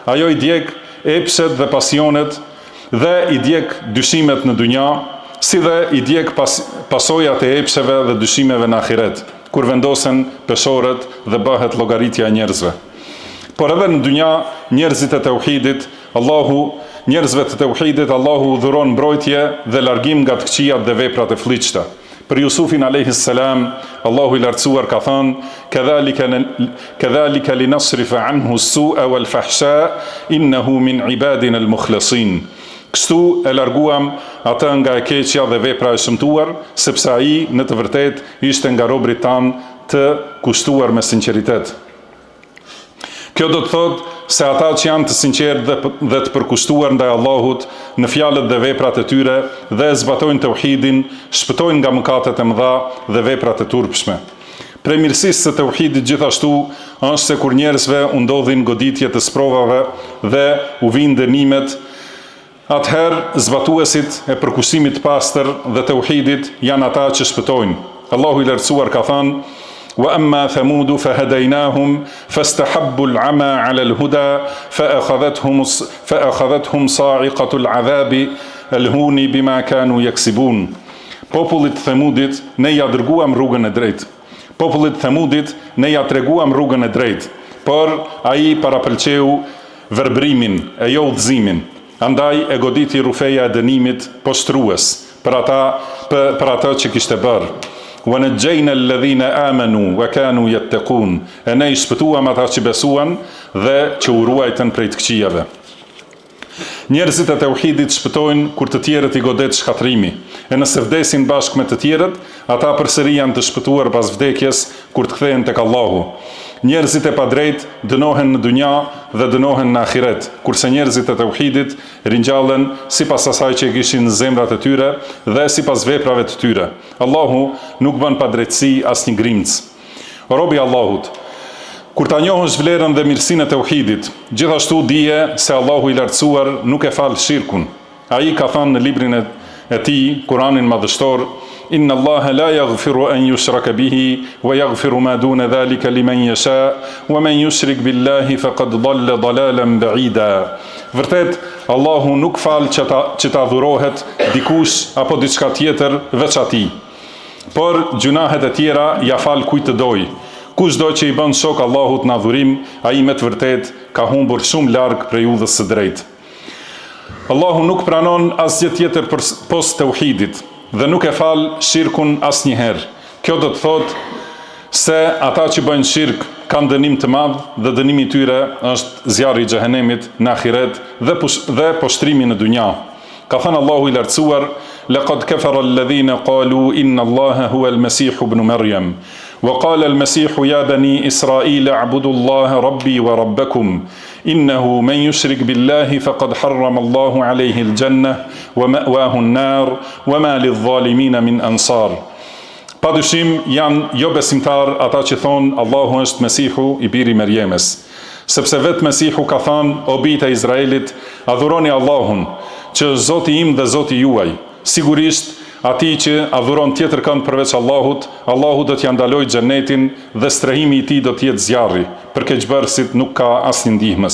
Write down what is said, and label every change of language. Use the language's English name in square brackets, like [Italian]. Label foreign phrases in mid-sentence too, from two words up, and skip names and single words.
[Albanian] Ajo i djeg epshet dhe pasionet dhe i djeg dyshimet në dunja, si dhe i djeg pasojat e epsheve dhe dyshimeve në ahiret, kur vendosen peshorët dhe bëhet llogaritja e njerëzve. Por edhe në dunja, njerëzve të tauhidit, Allahu dhuron mbrojtje dhe largim nga të këqijat dhe veprat e fllihshta. Për Jusufin a.s. Allahu i lartësuar ka thënë: [Arabic] "كذلك لنصرف عنه السوء والفحشاء إنه من عبادنا المخلصين." [Albanian] Kështu e larguam atë nga e keqja dhe vepra e shëmtuar, sepse ai në të vërtetë ishte nga robërit tan të kushtuar me sinqeritet. Kjo do të thotë se ata që janë të sinqertë dhe të përkushtuar ndaj Allahut në fjalët dhe veprat e tyre dhe zbatojnë tauhidin, shpëtojnë nga mëkatet e mëdha dhe veprat e turpshme. Prej mirësisë së tauhidit gjithashtu është se kur njerëzve u ndodhin goditje të sprovave dhe u vinë dënimet, atëherë zbatuesit e përkushtimit të pastër dhe tauhidit janë ata që shpëtojnë. Allahu i lartësuar ka thënë: [Arabic] "وأما ثمود فهديناهم فاستحبوا العمى على الهدى فأخذتهم صاعقة العذاب الهون بما كانوا يكسبون." [Albanian] Popullit Themudit ne ja dërguam rrugën e drejtë. Popullit Themudit ne ja treguam rrugën e drejtë, por ai parapëlqeu verbërimin e jo udhëzimin. Andaj e goditi rufeja e dënimit poshtrues për ata që kishte bërë. [Arabic] وَنَجَّيْنَا الَّذِينَ آمَنُوا وَكَانُوا يَتَّقُونَ. [Albanian] E ne i shpëtuam ata që besuan dhe që u ruajtën prej të këqijave. Njerëzit e tauhidit shpëtojnë kur të tjerët i godet shkatrimi, e nëse vdesin bashkë me të tjerët, ata përsëri janë të shpëtuar pas vdekjes kur të kthehen tek Allahu. Njerëzit e padrejt dënohen në dunja dhe dënohen në ahiret, kurse njerëzit e tauhidit ringjallen sipas asaj që kishin në zemrat e tyre dhe sipas veprave të tyre. Allahu nuk bën padrejtësi asnjë grimc. O robi i Allahut, kur ta njohësh vlerën dhe mirësinë e tauhidit, gjithashtu dije se Allahu i lartësuar nuk e fal shirkun. Ai ka thënë në librin e tij, Kur'anin madhështor: [Arabic] "إن الله لا يغفر أن يشرك به ويغفر ما دون ذلك لمن يشاء ومن يشرك بالله فقد ضل ضلالا بعيدا." [Albanian] Vërtet, Allahu nuk fal që ta adhurohet dikush apo diçka tjetër veç atij. Por gjunahet e tjera ja fal kujt të doj. Kushdo që i bën shok Allahut në adhurim, ai me të vërtet ka humbur shumë larg prej udhës së drejtë. Allahu nuk pranon asgjë tjetër post tauhidit dhe nuk e fal shirkun asnjëherë. Kjo do të thotë se ata që bëjnë shirk kanë dënim të madh dhe dënimi i tyre është zjarri i xhehenemit në ahiret dhe poshtrimi në dunja. Ka thënë Allahu i lartësuar: [Arabic] "لقد كفر الذين قالوا إن الله هو المسيح ابن مريم وقال المسيح يا بني إسرائيل اعبدوا الله ربي وربكم إنه من يشرك بالله فقد حرم الله عليه الجنة ومأواه النار وما للظالمين من أنصار." [Albanian] Padyshim janë jo besimtar ata që thonë Allahu është Mesihu i biri Merjemes, sepse vetë Mesihu ka thënë: "O bijtë e Izraelit, adhuroni Allahun, që është Zoti im dhe Zoti juaj. Sigurisht, ati që adhuron tjetër kënd përveç Allahut, Allahu do t'ja ndalojë xhenetin dhe strehimi i tij do të jetë zjarri, për keqbërësit nuk ka asnjë ndihmës."